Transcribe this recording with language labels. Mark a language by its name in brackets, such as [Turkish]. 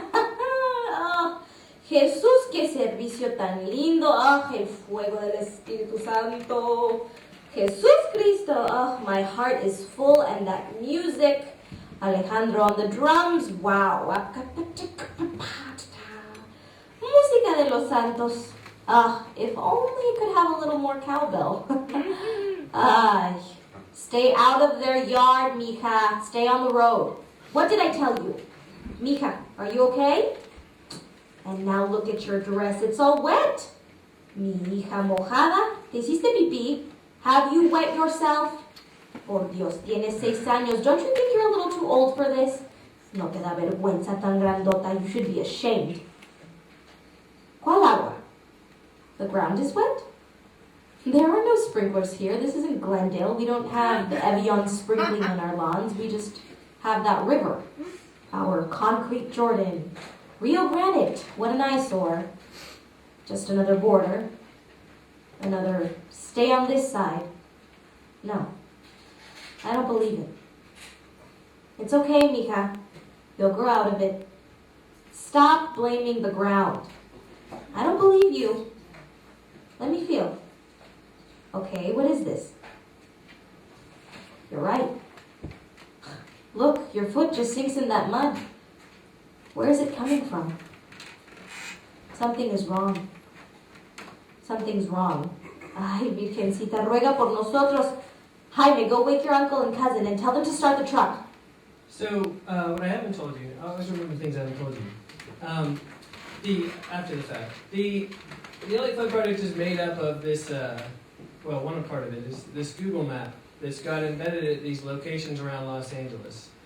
[Spanish] Oh, Jesús, qué servicio tan lindo. Oh, el fuego del Espíritu Santo. Jesús Cristo. [English] Oh, my heart is full, and that music. Alejandro on the drums. Wow. [Spanish] Música de los santos. [English] If only it could have a little more cowbell. Stay out of their yard, mija. Stay on the road. What did I tell you? Mija, are you okay? And now look at your dress. It's all wet. [Spanish] Mi hija mojada. ¿Te hiciste pipí? [English] Have you wet yourself? [Spanish] Por Dios, tienes 6 años. [English] Don't you think you're a little too old for this? [Spanish] No te da vergüenza tan grandota. [English] You should be ashamed. [Spanish] ¿Cuál agua? [English] The ground is wet? There are no sprinklers here. This isn't Glendale. We don't have the Evian sprinkling on our lawns. We just have that river. Our concrete Jordan. Rio Grande. What an eyesore. Just another border. Another stay on this side. No. I don't believe it. It's okay, mija. You'll grow out of it. Stop blaming the ground. I don't believe you. Let me feel. Okay, what is this? You're right. Look, your foot just sinks in that mud. Where is it coming from? Something is wrong. Something's wrong. [Spanish] Ay, Virgencita, ruega por nosotros. [English] Jaime, go wake your uncle and cousin and tell them to start the truck. So, what I haven't told you, I always remember things I haven't told you. After the fact, the LA Flood Project is made up of this, one part of it is this Google map that's got embedded at these locations around Los Angeles.